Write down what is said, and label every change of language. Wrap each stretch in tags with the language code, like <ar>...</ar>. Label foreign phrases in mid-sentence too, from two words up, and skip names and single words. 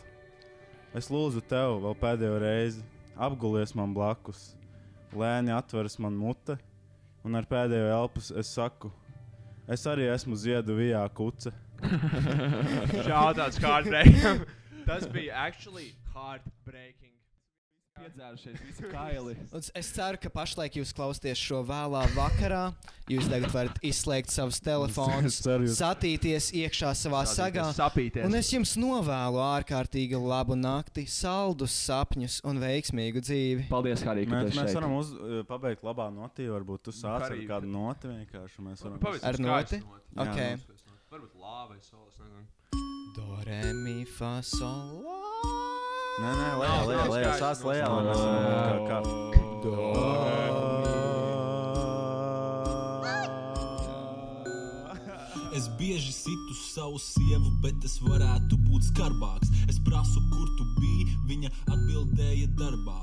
<lv>Es lūdzu tev vēl pēdējo reizi. Apgulies man blakus. Lēni atveras man mute. Un ar pēdējo elpas es saku. Es arī esmu Zieduvijā kuce. Šādāds heartbreaking. Tas bija actually heartbreaking. Piedzērušies visi kaili. Es ceru, ka pašlaik jūs klausties šo vēlā vakarā. Jūs tagad varat izslēgt savus telefonus, satīties iekšā savā sagā. Un es jums novēlu ārkārtīgi labu nakti, saldus sapņus un veiksmīgu dzīvi. Paldies, Harī, ka tu esi šeit. Mēs varam pabeigt labā notī, varbūt tu sāc ar kādu noti vienkārši. Ar noti? Ok. Varbūt lā vai solis. Do, re, mi, fa, sol, la. Nē, lejā, sāc lejā, lai mēs varam kā. Es bieži situ savu sievu, bet es varētu būt skarbāks. Es prasu, kur tu biji, viņa atbildēja darbā.</lv>